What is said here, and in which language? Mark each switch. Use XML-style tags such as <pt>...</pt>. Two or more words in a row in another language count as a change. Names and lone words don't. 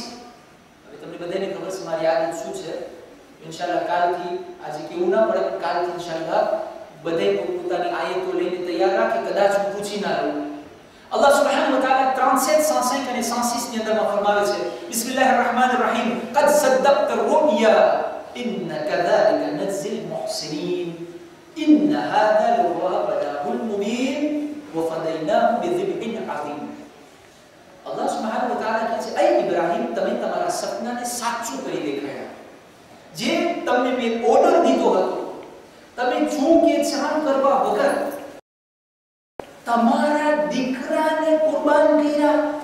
<gu>તમને બધાને ખબર છે મારી આદત શું છે. ઇન્શાઅલ્લાહ કાલથી, આજે કેવું ના પડે, કાલથી ઇન્શાઅલ્લાહ બધાય પોતાની આયતો લઈને તૈયાર રાખે, કદાચ હું પૂછી ના લઉં.</gu> <ar>الله سبحانه وتعالى</ar> <gu>37 105 અને 106 ની અંદરમાં ફરમાવે છે,</gu> <ar>بسم الله الرحمن الرحيم, قد صدقت الرؤيا إن كذلك نجزي المحسنين إن هذا لهو البلاغ المبين وفديناه بذبح عظيم. الله سبحانه وتعالى</ar> <gu>કહે છે, એ ઇબ્રાહીમ, તમે તમારા સપનાને સાચું કરી દેખાડ્યા. જે તમને મેં ઓર્ડર દીધો હતો, તમે ચૂકે ચામ કરવા વગર તમારા દીકરાને કુરબાન કર્યા.</gu>